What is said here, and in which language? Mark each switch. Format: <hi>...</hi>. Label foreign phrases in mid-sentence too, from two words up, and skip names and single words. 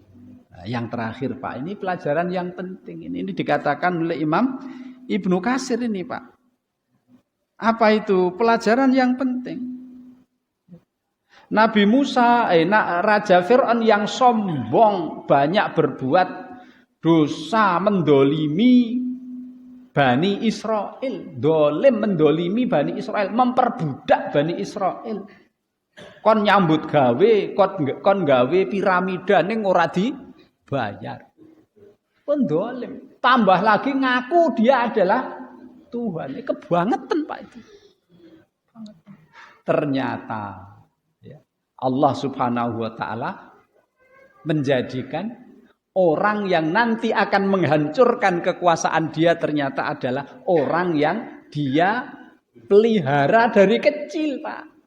<id>Nah, yang terakhir Pak, ini pelajaran yang penting ini dikatakan oleh Imam Ibnu Katsir ini Pak. Apa itu? Pelajaran yang penting. Nabi Musa, Raja Fir'aun yang sombong, banyak berbuat dosa, mendolimi Bani Israel. Dolim mendolimi Bani Israel, memperbudak Bani Israel.</id> <jv>Kon nyambut gawe, kon gawe piramida ning ora dibayar. Kon dolim.</jv> <id>Tambah lagi ngaku dia adalah Tuhan. Ini kebangetan Pak itu. Ternyata ya, Allah</id> <ar>Subhanahu wa taala</ar> <id>menjadikan orang yang nanti akan menghancurkan kekuasaan dia ternyata adalah orang yang dia pelihara dari kecil, Pak.</id>